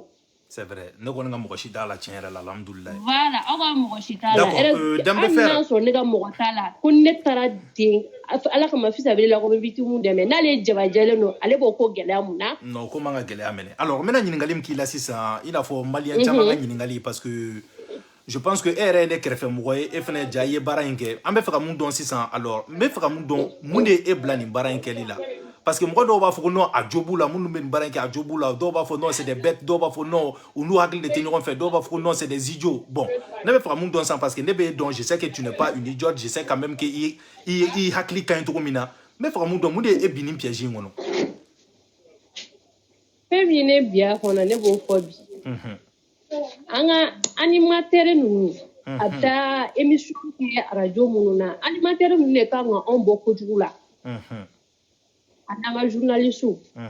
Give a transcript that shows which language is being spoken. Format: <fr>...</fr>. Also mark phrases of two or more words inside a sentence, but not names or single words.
<fr>c'est vrai</fr> <bm>ne kɔni ka mɔgɔ si t'a la tiɲɛ yɛrɛ la alhamdulilayi voilà aw ka mɔgɔ si t'a la hali n'a sɔrɔ ne ka mɔgɔ t'a la ko ne taara den ala kama fisa bɛ la ko bɛ victime dɛmɛ n'ale jabajɛlen don ale b'o ko gɛlɛya mun na non ko man ka gɛlɛya minɛ alors n bɛna ɲininkali min k'i la sisan i n'a fɔ maliyɛn caman ka ɲininkali</bm> <fr>parce que je pense que</fr> <bm>e yɛrɛ ye ne kɛrɛfɛ mɔgɔ ye e fana ja i ye baara in kɛ an bɛ fɛ ka mun dɔn sisan alors n bɛ fɛ ka mun dɔn mun de ye e bila nin baara in kɛli la</bm> <fr>parce que</fr> <bm>mɔgɔ dɔw b'a fɔ ko non a jo b'u la minnu bɛ nin baara in kɛ a jo b'u la dɔw b'a fɔ</bm> <fr>non c'est des bêtes</fr> <bm>dɔw b'a fɔ non u n'u hakili de tɛ ɲɔgɔn fɛ dɔw b'a fɔ ko</bm> <fr>non c'est des idiots</fr> <bm>bon ne bɛ fɛ ka mun dɔn sisan</bm> <fr>parce que</fr> <bm>ne bɛ dɔn</bm> <fr>je sais que tu n'es pas une idiote je sais quand même que</fr> <bm>i hakili ka ɲi cogo min na n bɛ fɛ ka mun dɔn mun de ye e bin nin piège in kɔnɔ fɛn min ye ne bi a kɔnɔ ne b'o fɔ bi an ka animateur ninnu a bɛ taa émission kɛ radio minnu na animateur ninnu de kan ka anw bɔ kojugu la a n'an ka journaliste</bm>